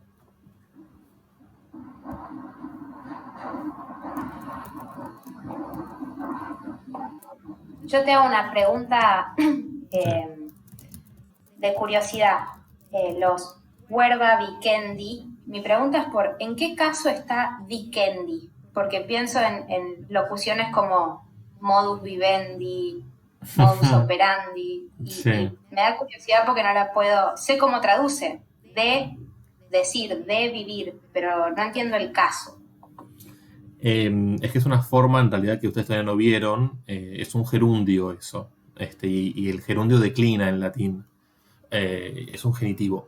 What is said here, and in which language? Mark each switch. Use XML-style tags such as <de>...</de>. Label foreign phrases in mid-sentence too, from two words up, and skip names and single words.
<es>Yo te hago una pregunta de curiosidad. Los Huerva Vikendi, mi pregunta es ¿en qué caso está Vikendi? Porque pienso en locuciones como</es> <la>modus vivendi, modus operandi,</la> <es>y me da curiosidad porque no la puedo, sé cómo traduce, de decir, de vivir, pero no entiendo el caso. Es que es una forma, en realidad, que ustedes todavía no vieron, es un gerundio eso, y el gerundio declina en latín, es un genitivo.</es>